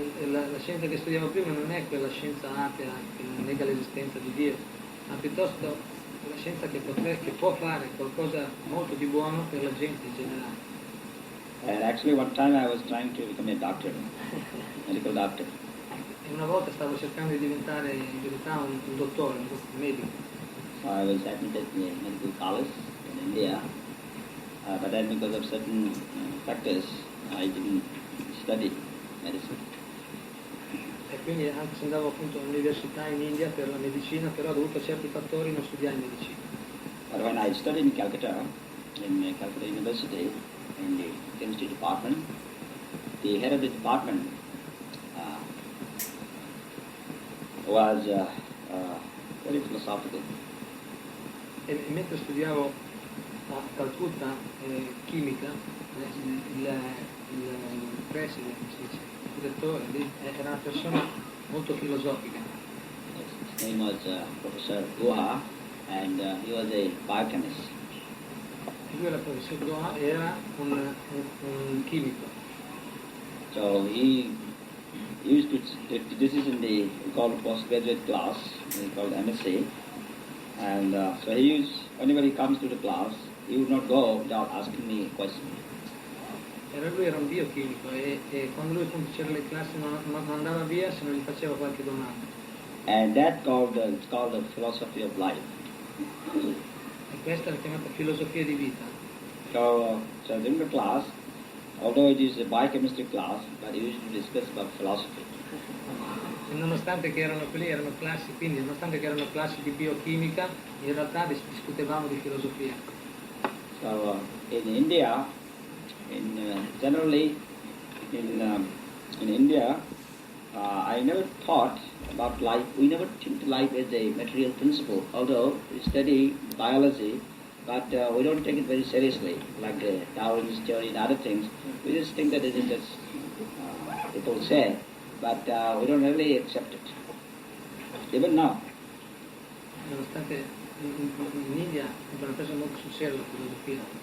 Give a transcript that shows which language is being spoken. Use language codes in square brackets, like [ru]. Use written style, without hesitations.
[it] La scienza che studiamo prima non è quella scienza atea che nega l'esistenza di Dio, ma piuttosto la scienza che può fare qualcosa molto di buono per la gente in generale. [en] And actually one time I was trying to become a doctor, medical doctor. [it] E una volta stavo cercando di diventare in verità un dottore, un medico. [en] So I was admitted in a medical college in India, but then because of certain factors, I didn't study medicine. [it] E quindi anche se andavo appunto all'università in India per la medicina, però dovuto certi fattori non studiai medicina. [en] But when I studied in Calcutta University, in the chemistry department, the head of the department was very philosophical. [it] E mentre studiavo a Calcutta chimica, il preside, il direttore lì, era una persona molto filosofica. [en] His name was Professor Guha, and he was a biochemist. [it] Lui era il professor Goa, era un chimico. [en] So he used to, this is in the called postgraduate class, called MSc, and so he used, whenever he comes to the class, he would not go without asking me a question. [it] Lui era un biochimico e quando lui appunto c'era le classi non andava via se non gli faceva qualche domanda. [en] And that it's called the philosophy of life. [it] E questa è chiamata filosofia di vita. [en] So during the class, although it is a biochemistry class, but we used to discuss about philosophy. [it] E nonostante che erano classi, quindi nonostante che erano classi di biochimica, in realtà discutevamo di filosofia. [en] So in India, generally in India, I never thought about life. We never think life as a material principle. Although we study biology, but we don't take it very seriously, like the Darwin's theory and other things. We just think that it is just people say, but we don't really accept it. Even now. [it] Nonostante in India abbiano preso molto sul serio la filosofia.